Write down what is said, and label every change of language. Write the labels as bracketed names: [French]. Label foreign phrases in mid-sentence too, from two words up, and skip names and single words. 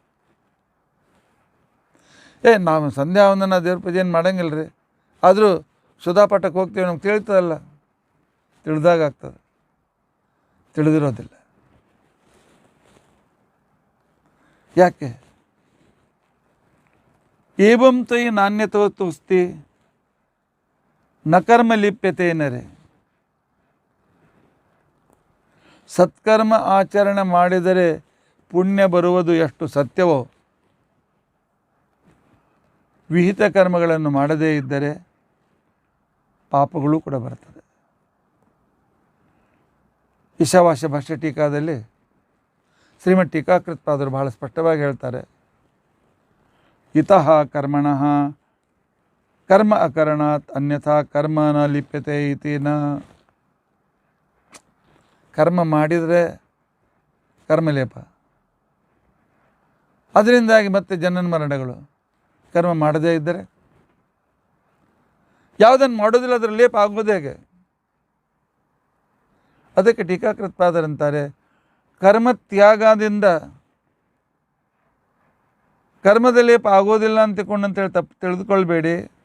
[Kannada] ನಾವು ಸಂಧ್ಯಾ ವಂದನ ದೇವ್ರ ಪೂಜೆ ಏನು ಮಾಡಂಗಿಲ್ಲ ರೀ, ಆದರೂ ಸುಧಾಪಾಠಕ್ಕೆ ಹೋಗ್ತೀವಿ, ನಮ್ಗೆ ತಿಳಿತದಲ್ಲ, ತಿಳಿದಾಗ ಆಗ್ತದೆ, ತಿಳಿದಿರೋದಿಲ್ಲ. ಯಾಕೆ? [Sanskrit] ಏವಂ ತ್ವಯಿ ನಾಣ್ಯತೋಸ್ತಿ ನ ಕರ್ಮ ಲಿಪ್ಯತೆ ನರೆ. [Kannada] ಸತ್ಕರ್ಮ ಆಚರಣೆ ಮಾಡಿದರೆ ಪುಣ್ಯ ಬರುವುದು ಎಷ್ಟು ಸತ್ಯವೋ, ವಿಹಿತ ಕರ್ಮಗಳನ್ನು ಮಾಡದೇ ಇದ್ದರೆ ಪಾಪಗಳು ಕೂಡ ಬರ್ತದೆ. ಈಶಾವಾಸ್ಯ ಭಾಷ್ಯ ಟೀಕಾದಲ್ಲಿ ಶ್ರೀಮದ್ ಟೀಕಾಕೃತ್ಪಾದರು ಬಹಳ ಸ್ಪಷ್ಟವಾಗಿ ಹೇಳ್ತಾರೆ, [Sanskrit] ಇತಃ ಕರ್ಮಣಃ ಕರ್ಮ ಅಕರಣಾತ್ ಅನ್ಯಥಾ ಕರ್ಮ ನ ಲಿಪ್ಯತೆ ಇತಿ ನ. [Kannada] ಕರ್ಮ ಮಾಡಿದರೆ ಕರ್ಮಲೇಪ, ಅದರಿಂದಾಗಿ ಮತ್ತೆ ಜನನ ಮರಣಗಳು. ಕರ್ಮ ಮಾಡದೇ ಇದ್ದರೆ ಯಾವುದನ್ನು ಮಾಡೋದಿಲ್ಲ ಅದರ ಲೇಪ ಆಗೋದು ಹೇಗೆ? ಅದಕ್ಕೆ ಟೀಕಾಕೃತ್ಪಾದರಂತಾರೆ, ಕರ್ಮ ತ್ಯಾಗದಿಂದ ಕರ್ಮದ ಲೇಪ ಆಗೋದಿಲ್ಲ ಅಂತೇಳಿ ತಪ್ಪು ತಿಳಿದುಕೊಳ್ಬೇಡಿ.